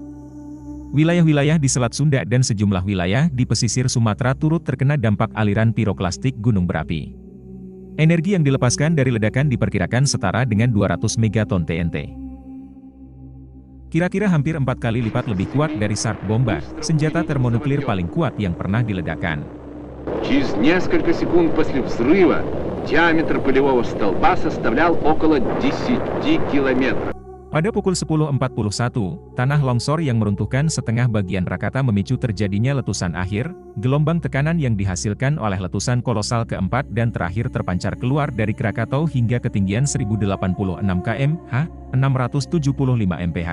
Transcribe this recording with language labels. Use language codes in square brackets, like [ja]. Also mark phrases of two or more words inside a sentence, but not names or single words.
[id] Wilayah-wilayah di Selat Sunda dan sejumlah wilayah di pesisir Sumatera turut terkena dampak aliran piroklastik gunung berapi. Energi yang dilepaskan dari ledakan diperkirakan setara dengan 200 megaton TNT. Kira-kira hampir 4 kali lipat lebih kuat dari SART bomba, senjata termonuklir paling kuat yang pernah diledakkan. [ru] Через несколько секунд после взрыва диаметр пылевого столба составлял около 10 километров. [id] Pada pukul 10.41, tanah longsor yang meruntuhkan setengah bagian Krakatau memicu terjadinya letusan akhir, gelombang tekanan yang dihasilkan oleh letusan kolosal keempat dan terakhir terpancar keluar dari Krakatau hingga ketinggian 1086 km/h, 675 mph.